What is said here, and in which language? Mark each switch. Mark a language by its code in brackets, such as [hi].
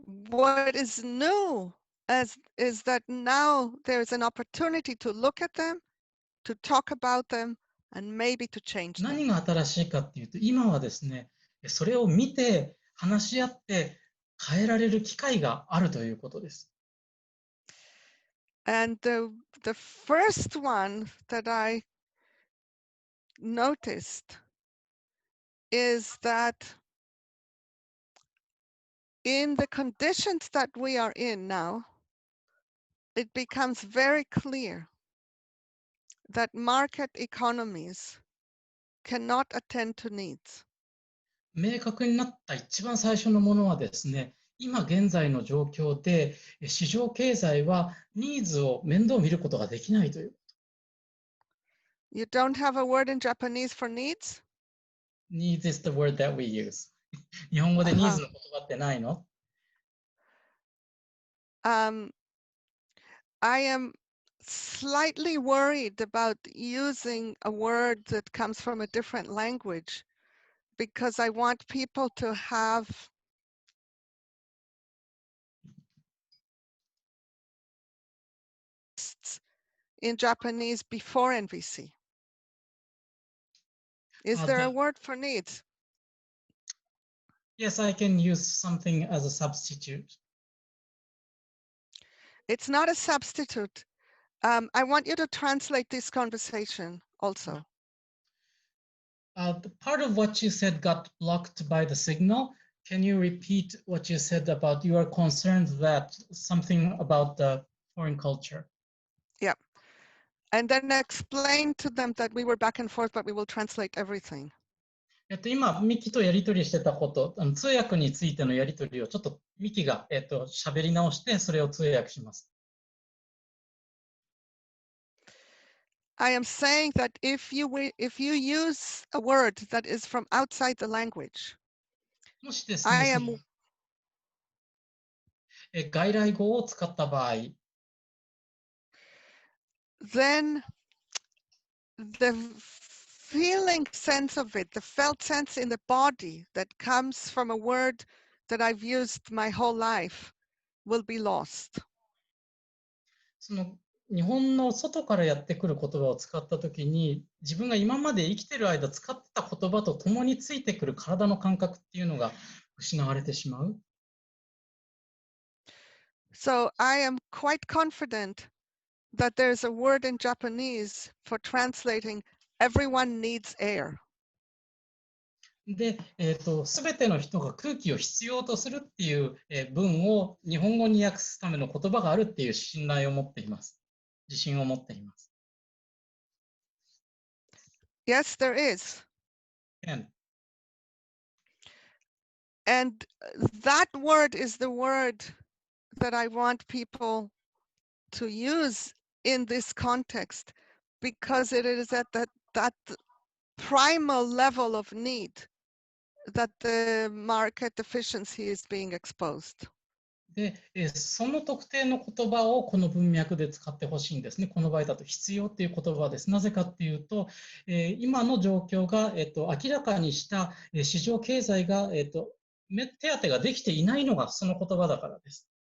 [en] What is new is that now there's an opportunity to look at them, to talk about them, and maybe to change them. [ja] 何が新しいかっていうと、今はですね、それを見て、話し合って、変えられる機会があるということです。 [en] And the first one that I noticed is that in the conditions that we are in now, it becomes very clear that market economies cannot attend to needs. [ja] 明確になった一番最初のものはですね、今現在の状況で市場経済はニーズを面倒見ることができないという。 [en] You don't have a word in Japanese for needs? Needs is the word that we use. [ja] 日本語でニーズの言葉ってないの？ [en] I am slightly worried about using a word that comes from a different language because I want people to have in Japanese before NVC. Is there a word for needs? Yes, I can use something as a substitute. It's not a substitute. I want you to translate this conversation also. The part of what you said got blocked by the signal. Can you repeat what you said about you are concerned that something about the foreign culture? Yeah. And then explain to them that we were back and forth, but we will translate everything. [ja] 今、ミキとやり取りしてたこと、通訳についてのやり取りをちょっとミキが喋り直して、それを通訳します。 [en] I am saying that if you use a word that is from outside the language, [ja] もしです [en] I [ja] ね、 [en] am [ja] 外来語を使った場合、 [en] then the feeling sense of it, the felt sense in the body that comes from a word that I've used my whole life will be lost. [ja] その日本の外からやってくる言葉を使ったときに、自分が今まで生きてる間使ってた言葉と共についてくる体の感覚っていうのが失われてしまう。 [en] So I am quite confident that there's a word in Japanese for translating everyone needs air. [ja] で、すべての人が空気を必要とするっていう文を日本語に訳すための言葉があるっていう信頼を持っています。自信を持っています。 [en] Yes, there is. And that word is the word that I want people to use in this context because it is at that primal level of need that the market deficiency is being exposed. [ja] で、その特定の言葉をこの文脈で使ってほしいんですね。この場合だと必要っていう言葉です。なぜかっていうと、今の状況が、明らかにした市場経済が、手当てができていないのがその言葉だからです。